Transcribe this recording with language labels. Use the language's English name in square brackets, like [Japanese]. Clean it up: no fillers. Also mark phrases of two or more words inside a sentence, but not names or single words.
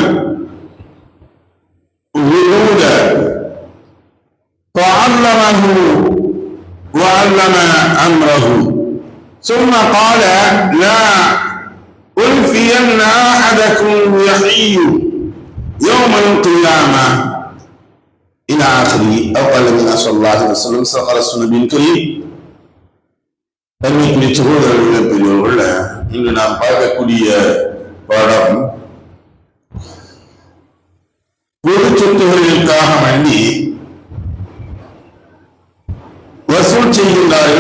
[Arabic] الولود فعلمه وعلم أمره ثم قال لا ألفين أحدكم يحيي يوم القيامة إلى آخره أو قال النبي صلى الله عليه وسلم صدق رسول النبي الكريم. [Tamil] தன்மைக்குரிய சகோதரர்களே பெரியவர்கள இன்று நாம் பார்க்கக்கூடிய பாடம் பொது சொத்துகளுக்காக வேண்டி வசூல் செய்கின்றார்கள்.